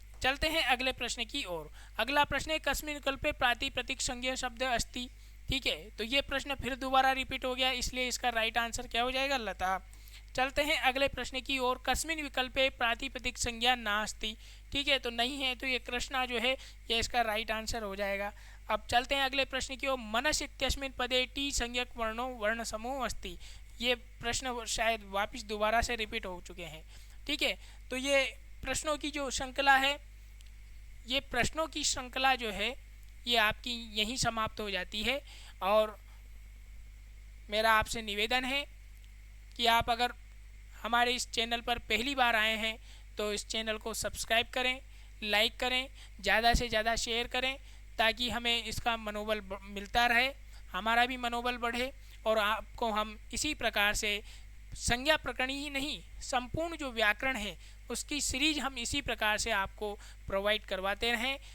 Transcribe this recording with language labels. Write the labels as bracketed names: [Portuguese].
[Hindi] चलते हैं अगले प्रश्न की ओर। अगला प्रश्न है [Sanskrit] कस्मिन् विकल्पे प्रातिपदिक संज्ञक शब्द अस्ति। [Hindi] ठीक है, तो ये प्रश्न फिर दोबारा रिपीट हो गया, इसलिए इसका राइट आंसर क्या हो जाएगा, लता। चलते हैं अगले प्रश्न की ओर। [Sanskrit] कस्मिन विकल्पे प्रातिपदिक संज्ञा नास्ति। [Hindi] ठीक है, तो नहीं है, तो ये कृष्णा जो है ये इसका राइट आंसर हो जाएगा। अब चलते हैं अगले प्रश्न की ओर। [Sanskrit] मनस इत्यस्मिन् पदे टी संज्ञक वर्णो वर्ण समूह अस्ति। [Hindi] ये प्रश्न शायद वापस दोबारा से रिपीट हो चुके हैं। ठीक है, तो ये प्रश्नों की जो श्रृंखला है, ये प्रश्नों की श्रृंखला जो है ये आपकी यहीं समाप्त हो जाती है। और मेरा आपसे निवेदन है कि आप अगर हमारे इस चैनल पर पहली बार आए हैं तो इस चैनल को सब्सक्राइब करें, लाइक करें, ज़्यादा से ज़्यादा शेयर करें, ताकि हमें इसका मनोबल मिलता रहे, हमारा भी मनोबल बढ़े और आपको हम इसी प्रकार से संज्ञा प्रकरणी ही नहीं, संपूर्ण जो व्याकरण है उसकी सीरीज हम इसी प्रकार से आपको प्रोवाइड करवाते रहें।